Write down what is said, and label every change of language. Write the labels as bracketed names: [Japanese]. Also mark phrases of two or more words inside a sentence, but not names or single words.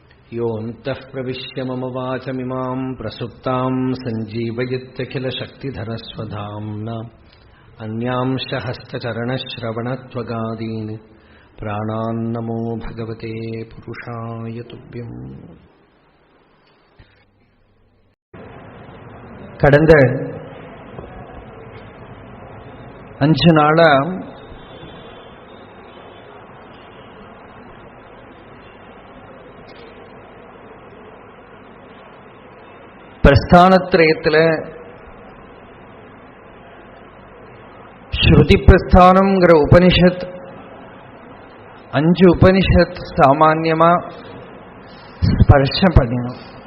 [Sanskrit] योऽन्तः प्रविश्य मम वाचमिमां प्रसुप्तां सञ्जीवयत्यखिलशक्तिधरस्वधाम्ना अन्यांश हस्तचरणश्रवणत्वगादीन् प्राणान्नमो भगवते पुरुषाय तुभ्यम्. [Tamil] கடந்த 5 நாளா பிரஸ்தானத்ரயத்தில் ஸ்ருதி பிரஸ்தானம்ங்கிற உபனிஷத் 5 உபனிஷத் சாமான்யமா ஸ்பர்ஷம் பண்ணினோம்.